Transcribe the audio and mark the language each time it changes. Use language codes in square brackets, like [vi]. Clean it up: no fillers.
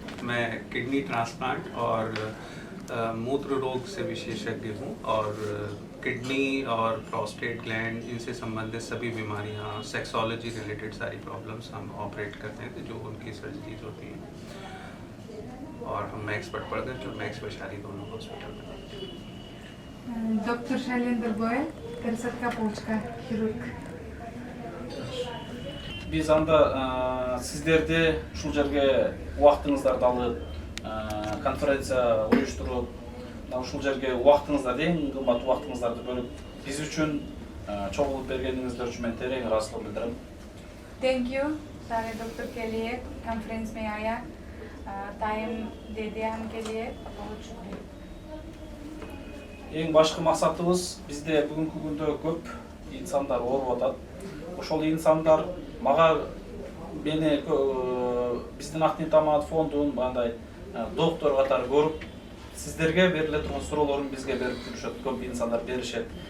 [hi] मैं kidney transplant और मूत्र रोग से विशेषज्ञ हूँ और किडनी और प्रोस्टेट ग्लैंड इनसे संबंधित सभी बीमारियाँ, सेक्सोलॉजी रिलेटेड सारी प्रॉब्लम्स हम ऑपरेट करते हैं जो उनकी सर्जरीज होती हैं। और हम मैक्स परभगन और मैक्स वैशाली दोनों हॉस्पिटल में। [ru] Доктор Шайлендер Гойл, пересадка почка, хирург। [ky] Biz анда сиздерди ушул жерге убактыңыздарды алып конференция уюштуруп, ушул жерге убактыңыздарды, эң кымбат убактыңыздарды бөлүп биз үчүн чогулуп бергениңиздер үчүн мен терең ыраазычылык билдирем. [en] Thank you [hi] सारे डॉक्टर के लिए कॉन्फ्रेंस में आया, टाइम दे दिया हमके लिए, बहुत शुक्रिया। [ky] Эң башкы максатыбыз бизде бүгүнкү күндө көп инсандар ооруп атат. Ошол инсандар мени биздин Ак ниет аманат фондун мындай доктор катары көрүп, сиздерге бериле турган суроолорун бизге берип жүрүшөт. Көп инсандар беришет.